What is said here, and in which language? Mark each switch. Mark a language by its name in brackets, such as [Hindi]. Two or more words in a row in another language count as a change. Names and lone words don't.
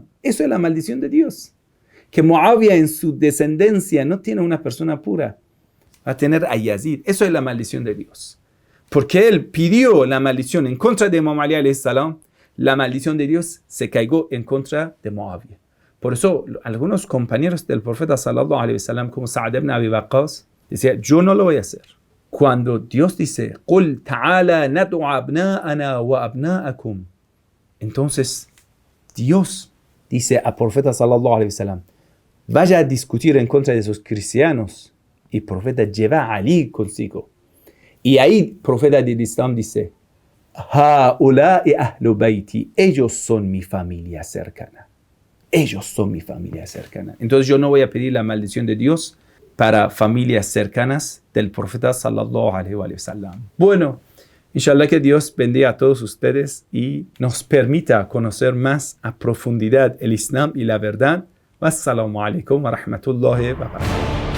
[Spanish] Eso es la maldición de Dios. Que Muawiyah en su descendencia no tiene una persona pura, va a tener a Yazid. Eso es la maldición de Dios. Porque él pidió la maldición en contra de Imam Ali [Arabic] عليه السلام, [Spanish] la maldición de Dios se cayó en contra de Muawiyah. Por eso algunos compañeros del profeta [Arabic] صلى الله عليه وسلم [Spanish] como Sa'd ibn Abi Waqqas decían, yo no lo voy a hacer. Cuando Dios dice, [Arabic] قُلْ تَعَالَى نَدْعُ أَبْنَاءَنَا وَأَبْنَاءَكُمْ, [Spanish] entonces Dios dice al profeta [Arabic] صلى الله عليه وسلم, [Spanish] vaya a discutir en contra de esos cristianos, y el profeta lleva a Ali consigo. Y ahí el profeta del Islam dice, [Arabic] هَؤُلَاءِ أَهْلُ بَيْتِي, [Spanish] ellos son mi familia cercana. Ellos son mi familia cercana. Entonces yo no voy a pedir la maldición de Dios para familias cercanas del profeta [Arabic] صلى الله عليه وسلم. [Spanish] Bueno, inshallah que Dios bendiga a todos ustedes y nos permita conocer más a profundidad el Islam y la verdad. [Arabic] والسلام عليكم ورحمة الله وبركاته.